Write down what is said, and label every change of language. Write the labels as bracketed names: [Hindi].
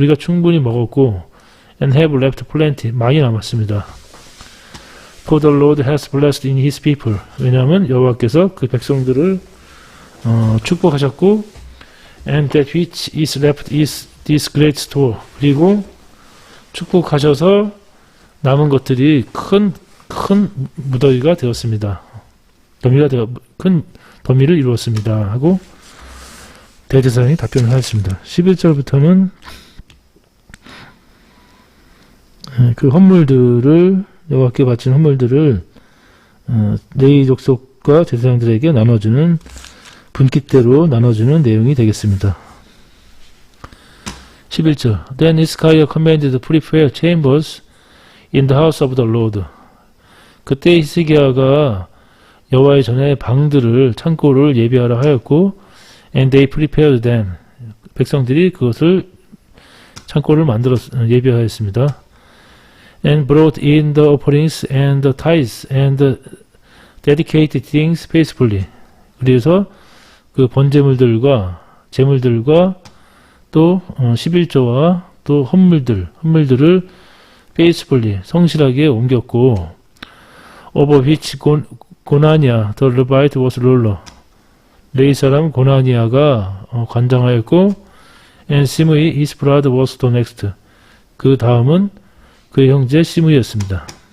[Korean] 우리가 충분히 먹었고 [English] and have left plenty. [Korean] 많이 남았습니다. [English] For the Lord has blessed in his people. [Korean] 왜냐하면 여호와께서 그 백성들을 축복하셨고 [English] and that which is left is this great store. [Korean] 그리고 축복하셔서 남은 것들이 큰 무더기가 되었습니다. 큰 더미를 이루었습니다. 하고 대제사장이 답변을 하였습니다. 11절부터는 그 헌물들을 여호와께 바친 헌물들을 레위 족속과 제사장들에게 나눠주는 분깃대로 나눠주는 내용이 되겠습니다. [English] 11절 Then Hezekiah commanded to prepare chambers in the house of the Lord. [Korean] 그때 히스기야가 여호와의 전에 방들을 창고를 예비하라 하였고 [English] and they prepared them. [Korean] 백성들이 그것을 창고를 만들어 예비하였습니다. [English] And brought in the offerings and the tithes and the dedicated things faithfully. [Korean] 그래서 그 번제물들과 제물들과 또 11조와 또 헌물들을 faithfully 성실하게 옮겼고 [English] over which [Korean] 고나니아 [English] the Levite was ruler. [Korean] 레위 사람 고나니아가 관장하였고 [English] and [Korean] 시므이 [English] his brother was the next. [Korean] 그 다음은 그의 형제 시므이였습니다.